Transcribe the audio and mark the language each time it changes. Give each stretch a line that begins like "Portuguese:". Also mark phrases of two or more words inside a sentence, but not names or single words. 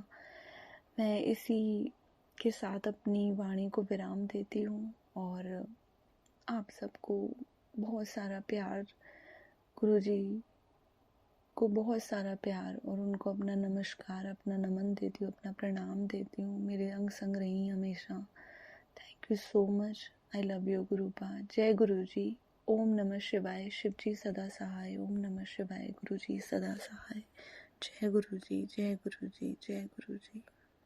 Hindi: मैं इसी के साथ अपनी वाणी को विराम देती हूँ और आप सबको बहुत सारा प्यार, गुरुजी को बहुत सारा प्यार और उनको अपना नमस्कार, अपना नमन देती हूँ, अपना प्रणाम देती हूँ। मेरे अंग संग रही हमेशा।
English: Thank you so much, I love you Gurupa.
Hindi: जय गुरु जी,
Sanskrit: ओम नमः शिवाय,
Hindi: शिव जी सदा सहाय,
Sanskrit: ओम नमः शिवाय,
Hindi: गुरु जी सदा सहाय। जय गुरु जी, जय गुरु जी, जय गुरु जी।